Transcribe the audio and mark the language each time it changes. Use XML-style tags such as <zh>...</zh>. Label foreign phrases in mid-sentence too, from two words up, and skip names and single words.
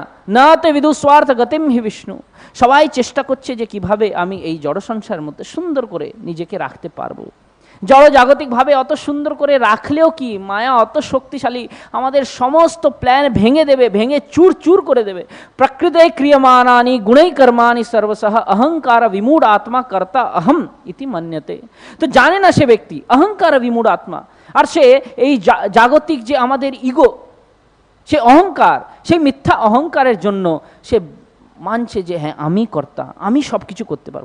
<sa>না তে বিদু স্বার্থ গতিম হি বিষ্ণু।</sa> <bn>সবাই চেষ্টা করছে যে কিভাবে আমি এই জড় সংসারের মধ্যে সুন্দর করে নিজেকে রাখতে পারবো। জড় জাগতিকভাবে অত সুন্দর করে রাখলেও কি, মায়া অত শক্তিশালী, আমাদের সমস্ত প্ল্যান ভেঙে দেবে, ভেঙে চূর চূর করে দেবে।</bn> <sa>প্রকৃতে ক্রিয়মানানি গুণৈ কর্মাণি সর্বসহ অহংকার বিমূঢ় আত্মা কর্তা অহম ইতি মন্যতে।</sa> <bn>তো জানে না সে ব্যক্তি অহংকার বিমূঢ় আত্মা, আর সে এই জাগতিক যে আমাদের ইগো, সে অহংকার, সেই মিথ্যা অহংকারের জন্য সে মানছে যে হ্যাঁ আমি কর্তা, আমি সব কিছু করতে পারবো।</bn>